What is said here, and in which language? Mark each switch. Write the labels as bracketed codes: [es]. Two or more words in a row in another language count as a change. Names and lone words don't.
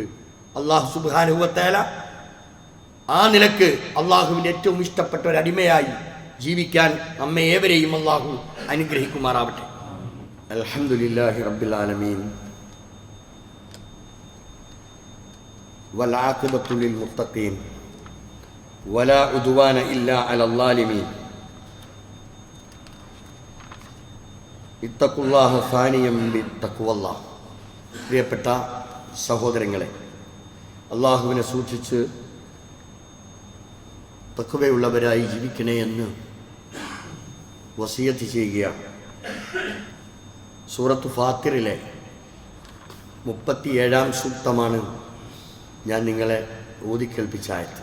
[ar] الله سبحانه وتعالى [ml] ആ നിലക്ക് അള്ളാഹുവിൻ്റെ ഏറ്റവും ഇഷ്ടപ്പെട്ട ഒരു അടിമയായി ജീവിക്കാൻ നമ്മെ ഏവരെയും അള്ളാഹു അനുഗ്രഹിക്കുമാറാവട്ടെ. [ar] الحمد لله رب العالمين. والعاقبة للمتقين ولا عدوان إلا على الظالمين اتقوا الله ثانيا بتقوى الله. [ml] പ്രിയപ്പെട്ട സഹോദരങ്ങളെ, അള്ളാഹുവിനെ സൂക്ഷിച്ച് തഖ്വയുള്ളവരായി ജീവിക്കണേ എന്ന് വസിയത്ത് ചെയ്യുകയാണ്. സൂറത്ത് ഫാത്തിറിലെ 37-ാം സൂക്തമാണ് ഞാൻ നിങ്ങളെ ഓതിക്കേൽപ്പിച്ച ആയത്ത്.